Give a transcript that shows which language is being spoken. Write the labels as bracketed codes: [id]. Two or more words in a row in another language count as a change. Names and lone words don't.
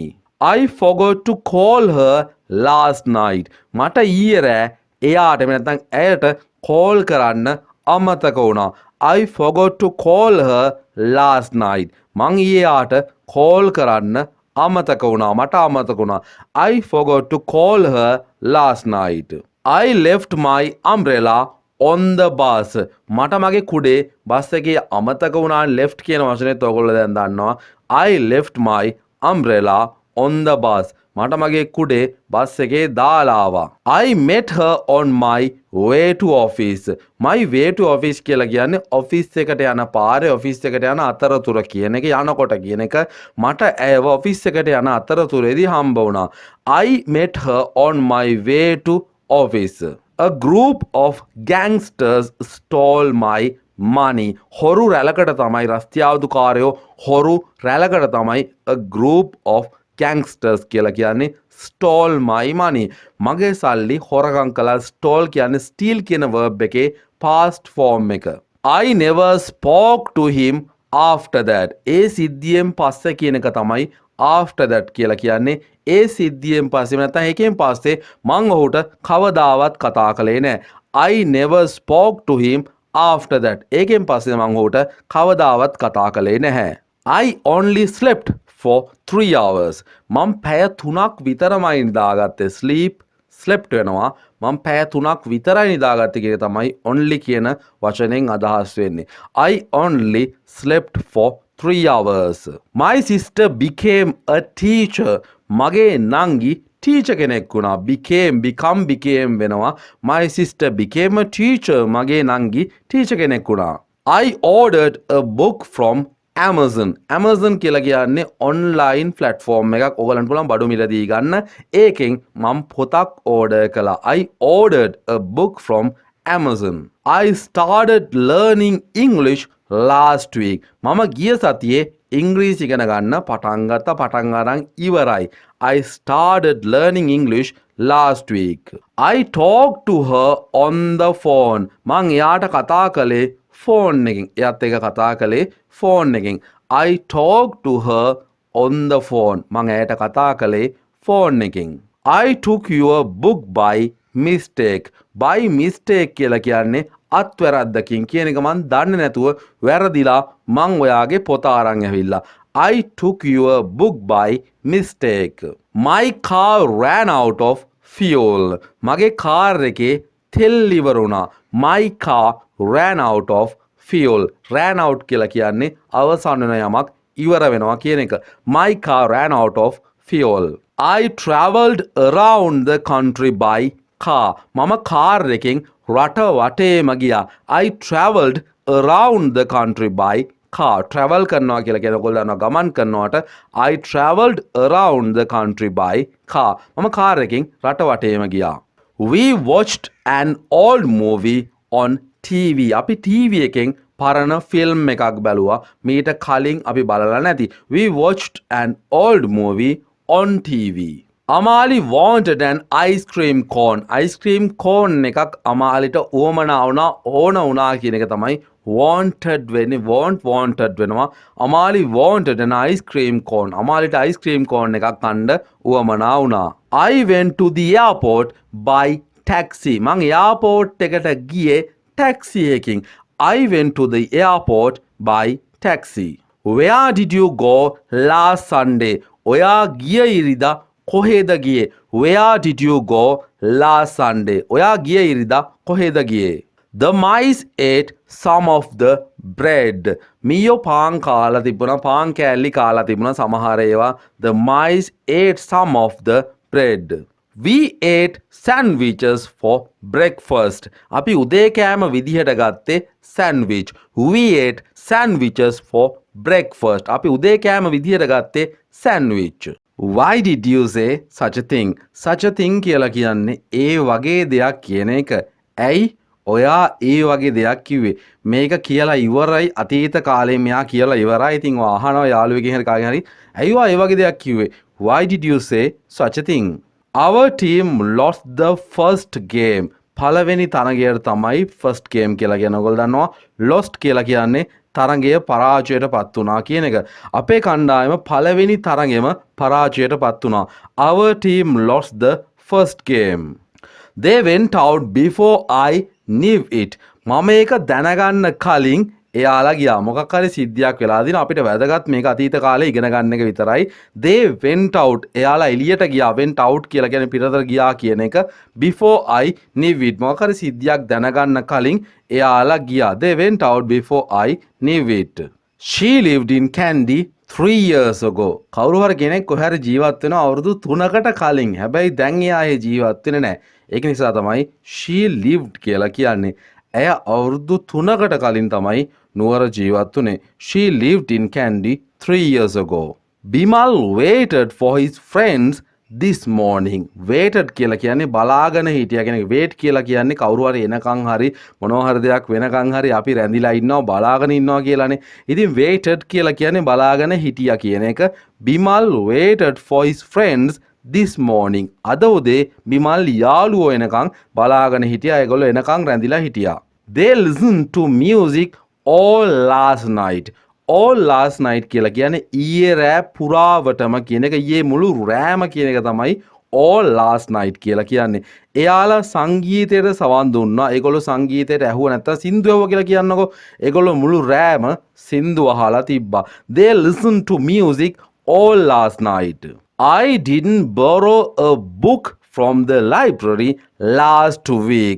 [en] I forgot to call her last night. [si] මට ඊයේ රෑ එයාට නැත්නම් ඇයට call කරන්න අමතක වුණා. [en] I forgot to call her last night. [si] මං ඊයේ යාට call කරන්න අමතක වුණා. මට අමතක වුණා. [en] I forgot to call her last night. I left my umbrella on the bus. [si] මට මගේ කුඩේ බස් එකේ අමතක වුණා. left කියන වචනේත් ඔයගොල්ලෝ දැන් දන්නවා. [en] I left my umbrella on the bus. [si] මට මගේ කුඩේ බස් එකේ දාලා ආවා. [en] I met her on my way to office. My way to office [si] කියලා කියන්නේ ඔෆිස් එකට යන පාරේ ඔෆිස් එකට යන අතරතුර කියන එක යනකොට කියන එක. මට ඇයව ඔෆිස් එකට යන අතරතුරේදී හම්බ වුණා. [en] I met her on my way to office. A group of gangsters stole my money. [si] හොරු රැලකට තමයි රස්තියාදුකාරයෝ හොරු රැලකට තමයි [en] a group of gangsters [si] කියලා කියන්නේ [en] stole my money. [si] මගේ සල්ලි හොරකම් කළා. stole කියන්නේ steal කියන verb එකේ [en] past form [si] එක. [en] I never spoke to him after that. [si] ඒ සිද්ධියෙන් පස්සේ කියන එක තමයි [en] after that [si] කියලා කියන්නේ. ඒ සිද්ධියෙන් පස්සේ නැත්නම් ඒකෙන් පස්සේ මං ඔහුට කවදාවත් කතා කළේ නැහැ. [en] I never spoke to him after that. [si] ඒකෙන් පස්සේ මං ඔහුට කවදාවත් කතා කළේ නැහැ. [en] I only slept for 3 hours. [si] මම පැය 3ක් විතරමයි නිදාගත්තේ. slept වෙනවා. මම පැය 3ක් විතරයි නිදාගත්තේ කියන තමයි only කියන වචනෙන් අදහස් වෙන්නේ. [en] I only slept for 3 hours. My sister became a teacher. [si] මගේ නංගි teacher කෙනෙක් වුණා. became වෙනවා. [en] My sister became a teacher. [si] මගේ නංගි teacher කෙනෙක් වුණා. [en] I ordered a book from Amazon. [si] Amazon කියලා කියන්නේ [en] online platform [si] එකක්. ඔයගලන්ට පුළුවන් බඩු මිලදී ගන්න. ඒකෙන් මම පොතක් order කළා. [en] I ordered a book from Amazon. I started learning English last week. [si] මම ගිය සතියේ ඉංග්‍රීසි ඉගෙන ගන්න පටන් ගත්තා. පටන් අරන් ඉවරයි. [en] I started learning English last week. I talked to her on the phone. [si] මං එයාට කතා කළේ ෆෝන් එකකින්. එයාත් එක්ක කතා කළේ ෆෝන් එකකින්. [en] I talked to her on the phone. [si] මං එයාට කතා කළේ ෆෝන් එකකින්. [en] I took your book by mistake. by mistake [si] කියලා කියන්නේ අත්වැරද්දකින් කියන එක මං දන්නේ නැතුව වැරදිලා මං ඔයාගේ පොත අරන් ඇවිල්ලා. [en] I took your book by mistake. My car ran out of fuel. [si] මගේ කාර් එකේ තෙල් ඉවර වුණා. [en] My car ran out of fuel. ran out [si] කියලා කියන්නේ අවසන් වෙන යමක් ඉවර වෙනවා කියන එක. [en] My car ran out of fuel. I travelled around the country by car. [si] මම කාර් එකෙන් රට වටේම ගියා. [en] I travelled around the country by car. [si] travel කරනවා කියලා කියන ඔයගොල්ලෝ දන්නවා ගමන් කරනවට [en] I travelled around the country by car. [si] මම කාර් එකෙන් රට වටේම ගියා. [en] We watched an old movie on TV. [si] අපි TV එකෙන් පරණ ෆිල්ම් එකක් බැලුවා. මීට කලින් අපි බලලා නැති. [en] We watched an old movie on TV. Amali wanted an ice cream cone. ice cream cone [si] එකක් අමාලිට උවමනා වුණා ඕන වුණා කියන එක තමයි wanted වෙන්නේ. wanted වෙනවා. [en] Amali wanted an ice cream cone. [si] අමාලිට [en] ice cream cone [si] එකක් කන්න උවමනා වුණා. [en] I went to the airport by taxi. [si] මං එයාපෝට් එකට ගියේ taxi එකකින්. [en] I went to the airport by taxi. Where did you go last Sunday? [si] ඔයා ගිය ඉරිදා කොහෙද ගියේ? [en] Where did you go last Sunday? [si] ඔයා ගිය ඉරිදා කොහෙද ගියේ? [en] The mice ate some of the bread. [si] මීයෝ පාන් කාලා තිබුණා. පාන් කෑල්ලි කාලා තිබුණා සමහර ඒවා. [en] The mice ate some of the bread. We ate sandwiches for breakfast. [si] අපි උදේ කෑම විදිහට ගත්තේ sandwich. [en] We ate sandwiches for breakfast. [si] අපි උදේ කෑම විදිහට ගත්තේ sandwich. [en] Why did you say such a thing? Such a thing [si] කියලා කියන්නේ ඒ වගේ දෙයක් කියන එක. ඇයි ඔයා ඒ වගේ දෙයක් කිව්වේ? මේක කියලා ඉවරයි අතීත කාලේ මෙයා කියලා ඉවරයි. ඉතින් ඔයා අහනවා යාළුවෙක්ගෙන් හරි කාගෙන් හරි ඇයි ඔයා ඒ වගේ දෙයක් කිව්වේ? [en] Why did you say such a thing? Our team lost the first game. [si] පළවෙනි තරගයට තමයි [en] first game [si] කියලා කියන ඔයගොල්ලෝ දන්නවා. lost කියලා කියන්නේ තරගය පරාජයට පත් වුණා කියන එක. අපේ කණ්ඩායම පළවෙනි තරගෙම පරාජයට පත් වුණා. [en] Our team lost the first game. They went out before I knew it. [si] මම ඒක දැනගන්න කලින් එයාලා ගියා. මොකක් හරි සිද්ධියක් වෙලා දින අපිට වැදගත් මේක අතීත කාලේ ඉගෙන ගන්න එක විතරයි. [en] they went out. [si] එයාලා එළියට ගියා. [en] went out [si] කියලා කියන්නේ පිටතට ගියා කියන එක. [en] before I knew it. [si] මොකක් හරි සිද්ධියක් දැනගන්න කලින් එයාලා ගියා. [en] they went out before I knew it. she lived in Kandy 3 years ago. [si] කවුරු හරි කෙනෙක් කොහේ හරි ජීවත් වෙනවා අවුරුදු 3කට කලින්. හැබැයි දැන් එයා ඒ ජීවත් වෙන්නේ නැහැ. ඒක නිසා තමයි [en] she lived [si] කියලා කියන්නේ. ඇය අවුරුදු 3කට කලින් තමයි නුවර ජීවත් වුනේ. [en] She lived in Kandy 3 years ago. Bimal waited for his friends this morning. [si] Waited කියලා කියන්නේ බලාගෙන හිටියා කියන එක. wait කියලා කියන්නේ කවුරු හරි එනකන් හරි මොනවා හරි දෙයක් වෙනකන් හරි අපි රැඳිලා ඉන්නවා බලාගෙන ඉන්නවා කියලානේ. ඉතින් waited කියලා කියන්නේ බලාගෙන හිටියා කියන එක. Bimal waited for his friends this morning. අද උදේ බිමල් යාළුවෝ එනකන් බලාගෙන හිටියා. ඒගොල්ලෝ එනකන් රැඳිලා හිටියා. [en] They listened to music all last night. all last night [si] කියලා කියන්නේ ඊයේ රෑ පුරාවටම කියන එක. ඊයේ මුළු රෑම කියන එක තමයි [en] all last night [si] කියලා කියන්නේ. එයාලා සංගීතයට සවන් දුන්නා. ඒගොල්ලෝ සංගීතයට ඇහුව නැත්තම් සින්දු ඇහුවා කියලා කියන්නකෝ. ඒගොල්ලෝ මුළු රෑම සින්දු අහලා තිබ්බා. [en] They listened to music all last night. I didn't borrow a book from the library last week.